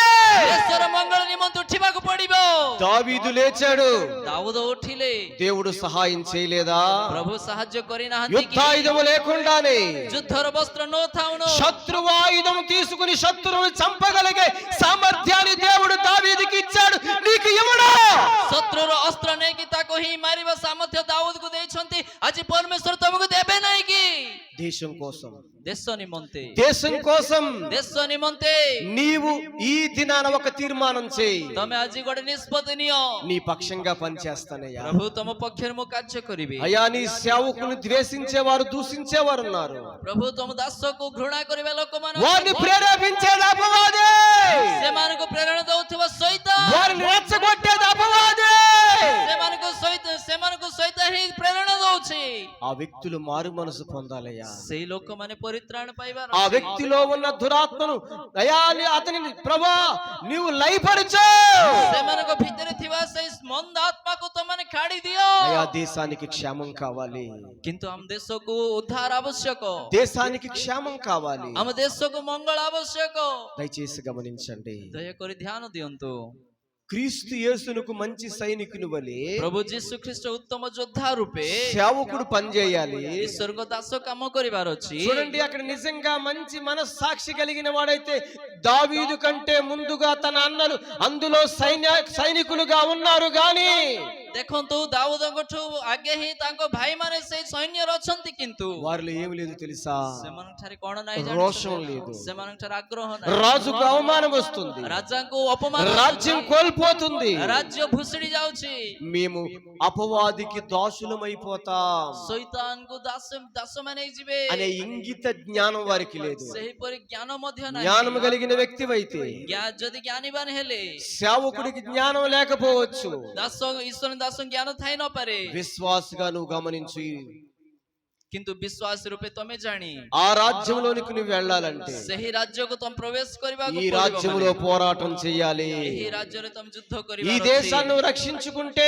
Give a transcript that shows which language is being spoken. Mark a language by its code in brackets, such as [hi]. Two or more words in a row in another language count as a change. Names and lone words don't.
[or] ଦେଶର ମଙ୍ଗଳ ନିମନ୍ତେ ଉଠିବାକୁ ପଡିବ। [te] దావీదు లేచాడు, [or] ଦାଉଦ ଉଠିଲେ, [te] దేవుడు సహాయం చేయలేదా? [or] ପ୍ରଭୁ ସାହାଯ୍ୟ କରିନାହାନ୍ତି କି? [te] యుద్ధాయుధము లేకుండానే [or] ଯୁଦ୍ଧର ବସ୍ତ୍ର ନଥାଉଣୁ [te] శత్రువు ఆయుధం తీసుకుని శత్రువుని చంపగలిగే సామర్థ్యాన్ని దేవుడు దావీదుకి ఇచ్చాడు, నీకు ఇవ్వడా? [or] ଶତ୍ରୁର ଅସ୍ତ୍ର ନେଇକି ତାକୁ ହିଁ ମାରିବା ସାମର୍ଥ୍ୟ ଦାଉଦକୁ ଦେଇଛନ୍ତି, ଆଜି ପରମେଶ୍ୱର ତମକୁ ଦେବେ ନାହିଁ କି? [te] దేశం కోసం, [or] ଦେଶ ନିମନ୍ତେ, [te] దేశం కోసం [or] ଦେଶ ନିମନ୍ତେ [te] నీవు ఈ దినాన ఒక తీర్మానం చేయి, [or] ତମେ ଆଜି ଗୋଟେ ନିଷ୍ପତ୍ତି ନିଅ। [te] నీ పక్షంగా పనిచేస్తానయ్యా। [or] ପ୍ରଭୁ ତମ ପକ୍ଷରେ ମୁଁ କାର୍ଯ୍ୟ କରିବି। [te] అయ్యా, నీ సేవకుని ద్వేషించేవారు దూషించేవారు ఉన్నారు, [or] ପ୍ରଭୁ ତମ ଦାସକୁ ଘୃଣା କରିବା ଲୋକମାନଙ୍କୁ, [te] వారిని ప్రేరేపించేది అపవాది, [or] ସେମାନଙ୍କୁ ପ୍ରେରଣା ଦଉଥିବା ସୈତାନ, [te] వారిని రెచ్చగొట్టేది అపవాది। [or] ସେମାନଙ୍କୁ ସୈତାନ ହିଁ ପ୍ରେରଣା ଦଉଛି। [te] ఆ వ్యక్తులు మారు మనసు పొందాలయ్యా। [or] ସେଇ ଲୋକମାନେ ପରିତ୍ରାଣ ପାଇବାର [te] ఆ [or] ଅଛି। [te] వ్యక్తిలో ఉన్న దురాత్మను అయ్యా అతనిని ప్రభా నీవు లయపరచు, [or] ସେମାନଙ୍କ ଭିତରେ ଥିବା ସେଇ ମନ୍ଦ ଆତ୍ମାକୁ ତମମାନେ କାଢି ଦିଅ। [te] అయ్యా దేశానికి క్షేమం కావాలి, [or] କିନ୍ତୁ ଆମ ଦେଶକୁ ଉଦ୍ଧାର ଆବଶ୍ୟକ, [te] దేశానికి క్షేమం కావాలి। [or] ଆମ ଦେଶକୁ ମଙ୍ଗଳ ଆବଶ୍ୟକ। [te] దయచేసి గమనించండి, [or] ଦୟାକରି ଧ୍ୟାନ ଦିଅନ୍ତୁ। [te] క్రీస్తు యేసునకు మంచి సైనికుని వలె [or] ପ୍ରଭୁ ଯୀଶୁ ଖ୍ରୀଷ୍ଟ ଉତ୍ତମ ଯୋଦ୍ଧା ରୂପେ [te] సేవకుడు పనిచేయాలి। [or] ଈଶ୍ୱରଙ୍କ ଦାସ କାମ କରିବାର ଅଛି। [te] చూడండి, అక్కడ నిజంగా మంచి మనస్సాక్షి కలిగిన వాడైతే దావీదు కంటే ముందుగా తన అన్నలు అందులో సైనికులుగా ఉన్నారు గాని, [or] ଦେଖନ୍ତୁ ଦାଉଦଙ୍କଠୁ ଆଗେ ହିଁ ତାଙ୍କ ଭାଇମାନେ ସେଇ ସୈନ୍ୟରେ ଅଛନ୍ତି, କିନ୍ତୁ [te] వారిలో ఏమి లేదు తెలుసా? [or] ସେମାନଙ୍କଠାରେ କଣ ନାହିଁ [te] రోషం [or] ଜାଣିଛ? [te] లేదు, [or] ସେମାନଙ୍କଠାରେ ଆଗ୍ରହ ନାହିଁ, [te] రాజుకు అవమానం వస్తుంది, [or] ରାଜାଙ୍କୁ ଅପମାନ, [te] రాజ్యం కోల్పోతుంది, [or] ରାଜ୍ୟ ଭୁଷୁଡି ଯାଉଛି, [te] మేము అపవాదికి దాసులమైపోతాం [or] ଶୈତାନଙ୍କୁ ଦାସମାନେ ହେଇଯିବେ [te] అనే ఇంగిత జ్ఞానం వారికి లేదు। [or] ସେହିପରି జ్ఞାନ ମଧ୍ୟ [te] జ్ఞానం [or] ନାହିଁ। [te] కలిగిన వ్యక్తివైతే [or] ଯଦି ଜ୍ଞାନୀବାନ ହେଲେ [te] సేవకుడికి జ్ఞానం లేకపోవచ్చు, [or] ଦାସ ଈଶ୍ୱର ଦାସ ଜ୍ଞାନ ଥାଇ ନପାରେ, [te] విశ్వాసగా నువ్వు గమనించు, [or] କିନ୍ତୁ ବିଶ୍ୱାସ ରୂପେ ତମେ ଜାଣି [te] ఆ రాజ్యంలోనికి నువ్వు వెళ్ళాలంటే [or] ସେହି ରାଜ୍ୟକୁ ତମେ ପ୍ରବେଶ କରିବାକୁ [te] ఈ రాజ్యంలో పోరాటం చెయ్యాలి। [or] ଏହି ରାଜ୍ୟରେ ତମେ ଯୁଦ୍ଧ [te] ఈ [or] କରିବାର [te] దేశాన్ని నువ్వు రక్షించుకుంటే